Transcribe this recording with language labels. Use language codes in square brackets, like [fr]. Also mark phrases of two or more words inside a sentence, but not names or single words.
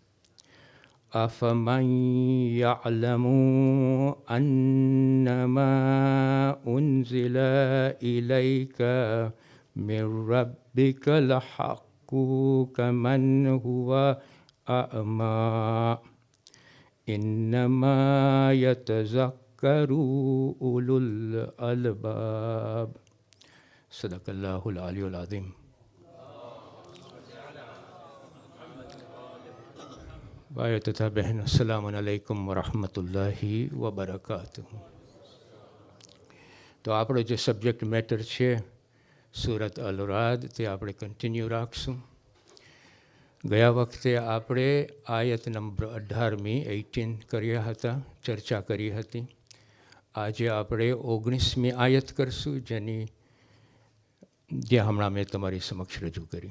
[ar] أفمن يعلم أنما أنزل إليك من ربك الحق كمن هو أعمى إنما يتذكر أولو الألباب صدق الله العلي العظيم. [hi] भाई तथा बहन [ar] السلام عليكم ورحمة الله وبركاته. [gu] તો આપણો જે [en] subject matter [gu] છે સૂરત અલ રાદ તે આપણે કન્ટિન્યુ રાખશું. ગયા વખતે આપણે આયત નંબર 18મી 18 કર્યા હતા, ચર્ચા કરી હતી. આજે આપણે 19મી આયત કરશું, જે હમણાં મેં તમારી સમક્ષ રજૂ કરી.